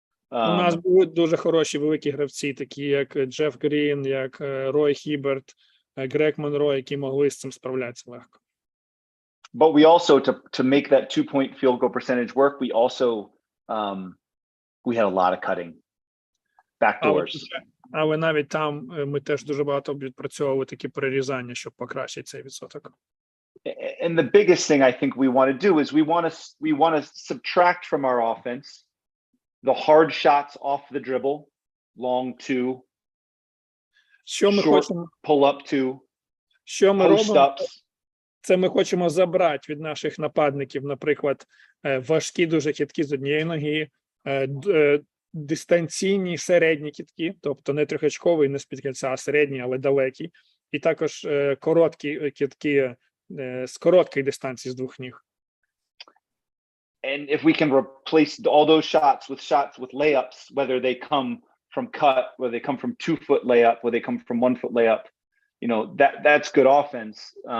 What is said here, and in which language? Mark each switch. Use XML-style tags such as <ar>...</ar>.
<uk>У нас були дуже хороші великі гравці, такі як Джеф Грін, як Рой Хіберт, Грег Монро, які могли з цим справлятися легко.</uk> <en>But we also, to make that 2-point field goal percentage work, we also we had a lot of cutting, backdoors.</en> <uk>Але навіть там ми теж дуже багато відпрацьовували такі перерізання, щоб покращити цей відсоток.</uk> <en>And the biggest thing I think we want to do is we want to subtract from our offense the hard shots off the dribble, long 2, short pull up 2,</en> <uk>що ми</uk> <en>post</en> <uk>робимо?</uk> <en>ups.</en> <uk>Це ми хочемо забрати від наших нападників, наприклад, важкі дуже кидки з однієї ноги, дистанційні середні кидки, тобто не трьохочковий, не з-під кільця, а середні, але далекі, і також короткі кидки з короткої дистанції з 2 ніг.</uk> <en>And if we can replace all those shots with layups, whether they come from cut, whether they come from 2-foot layup, whether they come from 1-foot layup, that's good offense.</en>